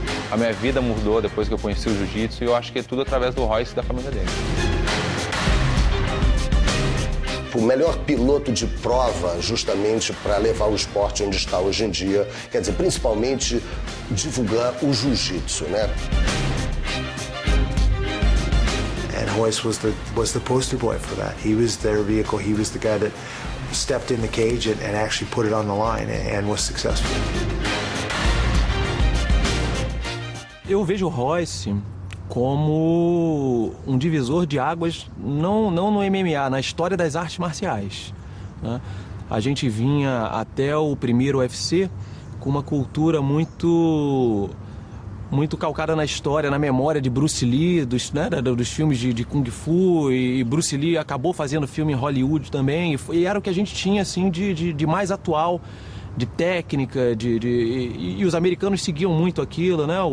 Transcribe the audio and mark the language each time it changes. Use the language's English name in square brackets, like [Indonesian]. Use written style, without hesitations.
[Portuguese] A minha vida mudou depois que eu conheci o jiu-jitsu e eu acho que é tudo através do Royce e da família dele. O melhor piloto de prova justamente para levar o esporte onde está hoje em dia, quer dizer, principalmente divulgar o jiu-jitsu, né? [English] And Royce was the poster boy for that. He was their vehicle. He was the guy that stepped in the cage and actually put it on the line and was successful. [Portuguese] Eu vejo o Royce como um divisor de águas, não no MMA, na história das artes marciais, né? A gente vinha até o primeiro UFC com uma cultura muito calcada na história, na memória de Bruce Lee, dos filmes de Kung Fu, e Bruce Lee acabou fazendo filme em Hollywood também, e era o que a gente tinha assim, de mais atual, de técnica, e os americanos seguiam muito aquilo, né?